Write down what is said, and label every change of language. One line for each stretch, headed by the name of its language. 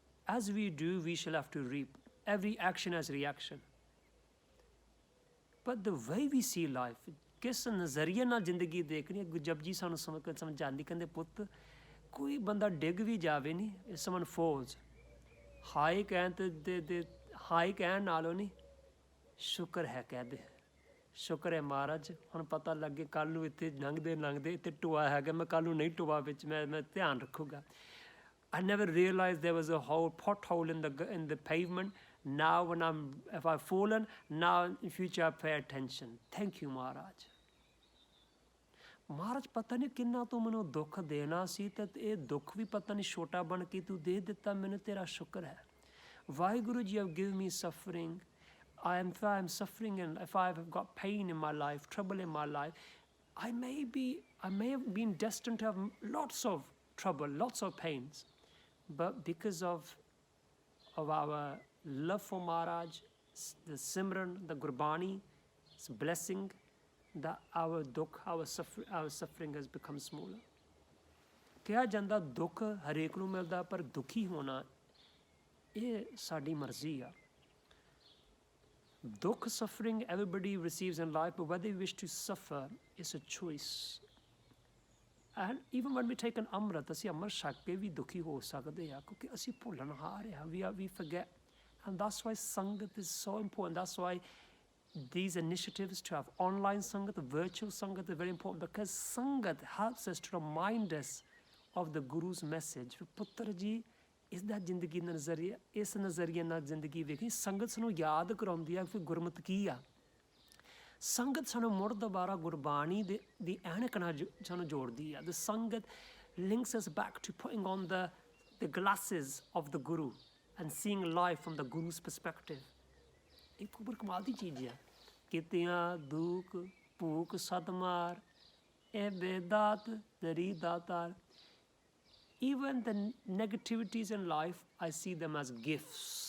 English: As we do, we shall have to reap. Every action has reaction. But the way we see life,
Punjabi: ਕਿਸ ਨਜ਼ਰੀਏ ਨਾਲ ਜ਼ਿੰਦਗੀ ਦੇਖਣੀ ਹੈ, ਜਪਜੀ ਸਾਨੂੰ ਸਮਝਾਉਂਦੀ, ਕਹਿੰਦੇ ਪੁੱਤ ਕੋਈ ਬੰਦਾ ਡਿੱਗ ਵੀ ਜਾਵੇ ਨਹੀਂ,
English: if someone falls,
Punjabi: ਹਾਈ ਕਹਿਣ ਤੇ ਹਾਈ ਕਹਿਣ ਨਾਲੋਂ ਨਹੀਂ, ਸ਼ੁਕਰ ਹੈ ਕਹਿ ਦੇ, ਸ਼ੁਕਰ ਹੈ ਮਹਾਰਾਜ, ਹੁਣ ਪਤਾ ਲੱਗੇ ਕੱਲ੍ਹ ਨੂੰ ਇੱਥੇ ਲੰਘਦੇ ਇੱਥੇ ਟੋਆ ਹੈਗਾ, ਮੈਂ ਕੱਲ੍ਹ ਨੂੰ ਨਹੀਂ ਟੋਆ ਵਿੱਚ, ਮੈਂ ਧਿਆਨ ਰੱਖੂਗਾ।
English: I never realized there was a pothole in the pavement. Now if I've fallen, now in future I pay attention. Thank you, Maharaj.
Punjabi: ਮਹਾਰਾਜ ਪਤਾ ਨਹੀਂ ਕਿੰਨਾ ਤੂੰ ਮੈਨੂੰ ਦੁੱਖ ਦੇਣਾ ਸੀ, ਤੇ ਇਹ ਦੁੱਖ ਵੀ ਪਤਾ ਨਹੀਂ ਛੋਟਾ ਬਣ ਕੇ ਤੂੰ ਦੇ ਦਿੱਤਾ ਮੈਨੂੰ, ਤੇਰਾ ਸ਼ੁਕਰ ਹੈ।
English: Waheguru ji have given me suffering. If I am suffering and if I have got pain in my life, trouble in my life, I may have been destined to have lots of trouble, lots of pains. But because of our love for Maharaj, the Simran, the Gurbani's blessing, that our dukh, our suffering has become smaller.
Punjabi: ਕਿਹਾ ਜਾਂਦਾ ਦੁੱਖ ਹਰੇਕ ਨੂੰ ਮਿਲਦਾ, ਪਰ ਦੁਖੀ ਹੋਣਾ ਇਹ ਸਾਡੀ ਮਰਜ਼ੀ ਆ।
English: ਦੁੱਖ, suffering, everybody receives in life, but whether you wish to suffer is a choice. And even when we take an amrit,
Punjabi: ਅਸੀਂ ਅੰਮ੍ਰਿਤ ਛਕ ਕੇ ਵੀ ਦੁਖੀ ਹੋ ਸਕਦੇ ਆ, ਕਿਉਂਕਿ ਅਸੀਂ ਭੁੱਲਣਹਾਰ ਆ,
English: we forget. And that's why Sangat is so important. That's why these initiatives to have online Sangat, virtual Sangat are very important, because Sangat helps us to remind us of the Guru's message.
Punjabi: ਪੁੱਤਰ ਜੀ ਇਸ ਦਾ ਜ਼ਿੰਦਗੀ ਦਾ ਨਜ਼ਰੀਆ, ਇਸ ਨਜ਼ਰੀਏ ਨਾਲ ਜ਼ਿੰਦਗੀ ਵੇਖੀ। ਸੰਗਤ ਸਾਨੂੰ ਯਾਦ ਕਰਾਉਂਦੀ ਆ ਕਿ ਗੁਰਮਤ ਕੀ ਆ। ਸੰਗਤ ਸਾਨੂੰ ਮੁੜ ਦੁਬਾਰਾ ਗੁਰਬਾਣੀ ਦੀ ਐਨਕ ਨਾਲ ਸਾਨੂੰ ਜੋੜਦੀ ਆ।
English: The sangat links us back to putting on the glasses of the Guru and seeing life from the Guru's perspective.
Punjabi: ਇਹ ਬੜੀ ਕਮਾਲ ਦੀ ਚੀਜ਼ ਆ। ਕਿਤਿਆਂ ਦੁੱਖ ਭੂਖ ਸਦ ਮਾਰ, ਇਹ ਬੇਦਾਤ ਤੇਰੀ ਦਾਤਾਰ।
English: Even the negativities in life, I see them as gifts.